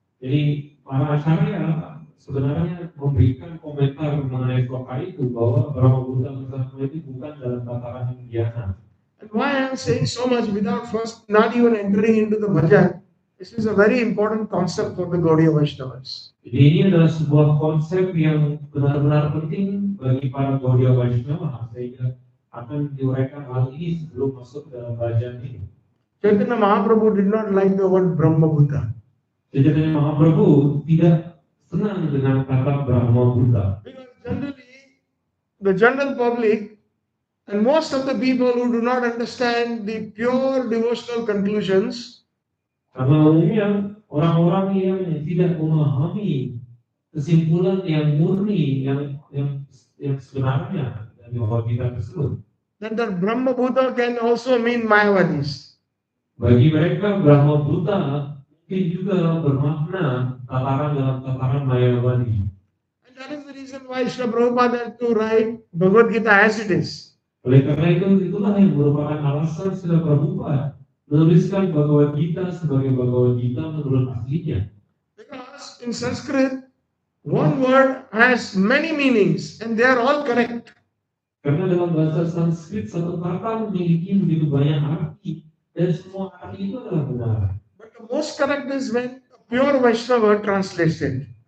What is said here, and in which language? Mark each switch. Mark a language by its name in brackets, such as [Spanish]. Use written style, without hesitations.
[Indonesian] Jadi para acharya sebenarnya memberikan komentar mengenai sloka itu bahwa Brahmabhuta Prasanna itu bukan dalam tataran dhyana. [English] And why I am saying so much without first not even entering into the bhajan, this is a very important concept for the Gaudiya Vaishnavas. [Indonesian] Jadi ini adalah sebuah konsep yang benar-benar penting bagi para Gaudiya Vaishnava sehingga akan diuraikan hal ini sebelum masuk dalam bhajan ini. [English] Chaitanya Mahaprabhu did not like the word Brahmabhuta. [Indonesian] Chaitanya Mahaprabhu tidak senang dengan kata Brahmabhuta. [English] Because generally, the general public and most of the people who do not understand the pure devotional conclusions, [Indonesian] Karena umumnya orang-orang yang tidak memahami kesimpulan yang murni yang sebenarnya dari Bhagavatam tersebut. [English] then that Brahmabhuta can also mean Mayavadis. [Indonesian] Bagi mereka Brahmabhuta mungkin juga bermakna tataran dalam tataran Mayavadi. [English] And that is the reason why Srila Prabhupada had to write Bhagavad Gita as it is. [Indonesian] Oleh karena itulah yang merupakan alasan Srila Prabhupada menuliskan Bhagavad Gita sebagai Bhagavad Gita menurut aslinya. [English] Because in Sanskrit, one word has many meanings and they are all correct. [Indonesian] Karena dalam bahasa Sanskrit satu kata memiliki begitu banyak arti dan semua arti itu adalah benar. [English] But the most correct is when a pure Vaishnava translates it.